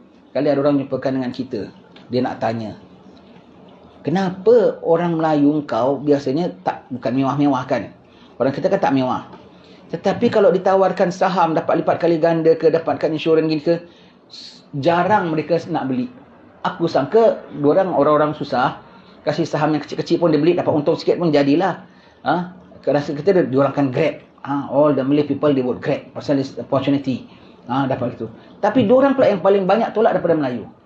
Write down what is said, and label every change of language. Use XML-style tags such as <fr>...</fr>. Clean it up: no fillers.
<ms>Kali ada orang jumpakan dengan kita, dia nak tanya, kenapa orang Melayu kau biasanya bukan mewah-mewah kan? Orang kita kan tak mewah. Tetapi kalau ditawarkan saham dapat lipat kali ganda ke, dapatkan insurans gini ke, jarang mereka nak beli. Aku sangka orang-orang susah, kasih saham yang kecil-kecil pun dia beli, dapat untung sikit pun jadilah. Rasa kita diorang akan grab.</ms> <en>All the Malay people they would grab</en> <ms>pasal</ms> <en>this opportunity.</en> <ms>Dapat itu. Tapi diorang pula yang paling banyak tolak daripada Melayu.</ms>